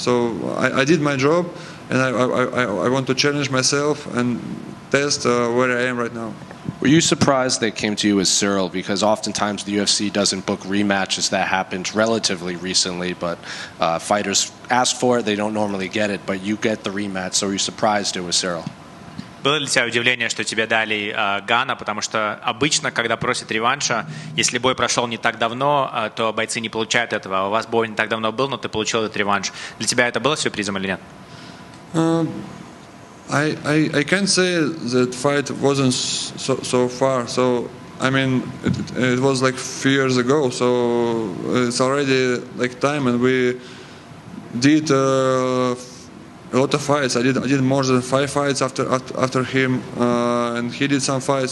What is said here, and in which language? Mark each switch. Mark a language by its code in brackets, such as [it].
[en] So I did my job, and I want to challenge myself and test where I am right now. Were you surprised they came to you as Ciryl? Because oftentimes the UFC doesn't book rematches. That happened relatively recently, but fighters ask for it, they don't normally get it, but you get the rematch. So were you surprised it was Ciryl? [ru] Было ли у тебя удивление, что тебе дали Гана? Потому что обычно, когда просят реванша, если бой прошел не так давно, то бойцы не получают этого. А у вас бой не так давно был, но ты получил этот реванш. Для тебя это было сюрпризом или нет? [en] I can't say that fight wasn't so far. So I mean, it was like a few years ago. So it's already like time, and we did a lot of fights. I did more than 5 fights after him, and he did some fights.